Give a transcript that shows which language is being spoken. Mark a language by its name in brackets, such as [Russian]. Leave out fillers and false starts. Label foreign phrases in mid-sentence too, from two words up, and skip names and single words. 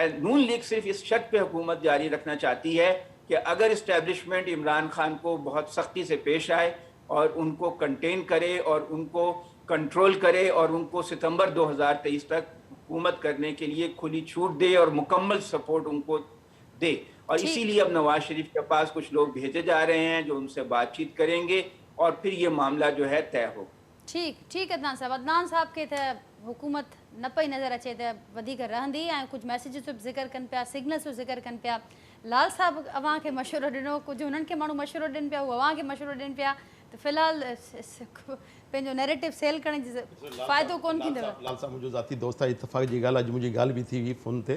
[Urdu] نون لیگ صرف اس شرط پہ حکومت جاری رکھنا چاہتی ہے کہ اگر اسٹیبلشمنٹ عمران خان کو بہت سختی سے پیش آئے اور ان کو کنٹین کرے اور ان کو کنٹرول کرے اور ان کو ستمبر 2023 تک حکومت کرنے کے لیے کھلی چھوٹ دے اور مکمل سپورٹ ان کو دے. اور اسی لیے اب نواز شریف کے پاس کچھ لوگ بھیجے جا رہے ہیں جو ان سے بات چیت کریں گے اور پھر یہ معاملہ جو ہے طے ہوگا. ٹھیک عدنان صاحب. عدنان صاحب کے [Sindhi] حکومت न पई नज़र अचे त वधीक रहंदी, ऐं कुझु मैसेजिस बि ज़िक्र कनि पिया, सिग्नल्स बि ज़िक्र कनि पिया. लाल साहब अव्हां खे मशवरो ॾिनो, कुझु हुननि खे माण्हू मशवरो ॾियनि पिया, उहे अव्हां खे मशवरो ॾियनि पिया, त फ़िलहालु पंहिंजो [English] narrative sell [Sindhi] करण जी फ़ाइदो कोन थींदव. लाल साहब मुंहिंजो ज़ाती दोस्त आहे, इतफ़ाक़ जी ॻाल्हि, अॼु मुंहिंजी ॻाल्हि बि थी हुई फ़ोन ते.